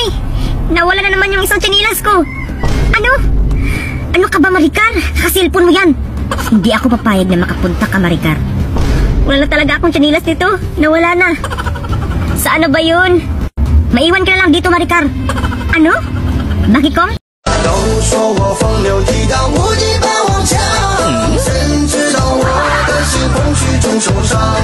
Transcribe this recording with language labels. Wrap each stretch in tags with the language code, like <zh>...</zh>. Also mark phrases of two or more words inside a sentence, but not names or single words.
<tl>Nawala na naman yung isang tsinelas ko. Ano? Ano ka ba, Maricar? Kasilpon mo yan. Hindi ako papayag na makapunta ka, Maricar. Wala na talaga akong tsinelas dito. Nawala na. Saan na ba yun? Maiwan ka na lang dito, Maricar. Ano? Baki kong?</tl> <zh>都说我风流倜傥，无敌霸王枪，谁知道我的心空虚中受伤。</zh>